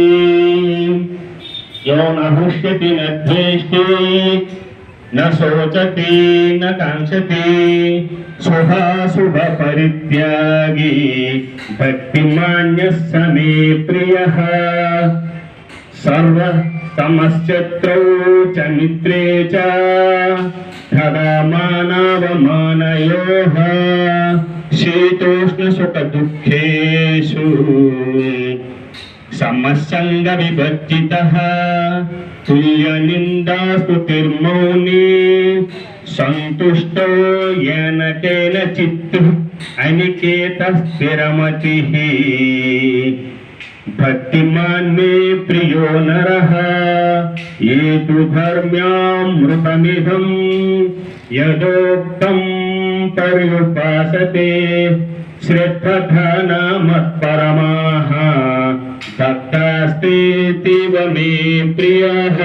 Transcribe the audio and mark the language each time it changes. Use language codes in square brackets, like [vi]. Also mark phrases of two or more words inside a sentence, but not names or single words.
[sa] यो न हृष्यति न द्वेष्टि न शोचति न काङ्क्षति शुभाशुभ परित्यागी भक्तिमान्यः स मे प्रियः. सर्वतमश्चत्रौ च मित्रे च तदा मानावमानयोः शीतोष्णसुखदुःखेषु సమసంగ వివర్జితః తుల్య నిందాస్తుతిర్మౌని సంతుష్టో येन केनचित् अनिकेतः स्थिरमतिः भक्तिमान् मे प्रियो नरः ये तु धर्म्यामृतमिदं यदोक्तं पर्युपासते श्रद्धधाना मत्परमाः भक्तास्तेतीव मे प्रियः।